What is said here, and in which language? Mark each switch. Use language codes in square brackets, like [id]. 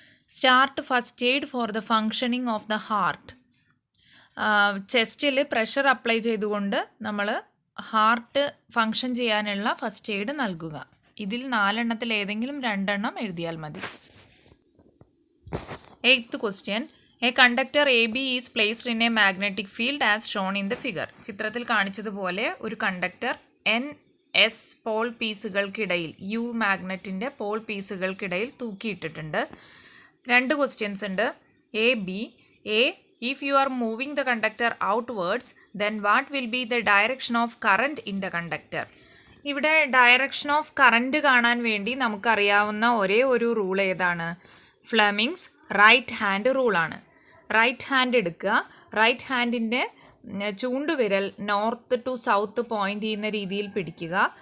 [en] Start first aid for the functioning of the heart. [ml] ചെസ്റ്റിൽ pressure apply ചെയ്തുകൊണ്ട് നമ്മൾ heart function ചെയ്യാനുള്ള first aid നൽകുക. ഇതിൽ 4 എണ്ണത്തിൽ ഏതെങ്കിലും 2 എണ്ണം എഴുതിയാൽ മതി. [en] 8th question, a conductor AB is placed in a magnetic field as shown in the figure. [ml] ചിത്രത്തിൽ കാണിച്ചതുപോലെ ഒരു conductor NS Paul പീസുകൾക്കിടയിൽ, U മാഗ്നറ്റിൻ്റെ Paul പീസുകൾക്കിടയിൽ തൂക്കിയിട്ടിട്ടുണ്ട്. 2 questions ഉണ്ട്. [en] A, if you are moving the conductor outwards, then what will be the direction of current in the conductor? [ml] ഇവിടെ direction of current കാണാൻ വേണ്ടി നമുക്കറിയാവുന്ന ഒരേ ഒരു റൂൾ ഏതാണ്? Fleming's right hand റൂളാണ്. Right hand എടുക്കുക, right ഹാൻഡിൻ്റെ ചൂണ്ടുവിരൽ north to south point ചെയ്യുന്ന രീതിയിൽ പിടിക്കുക.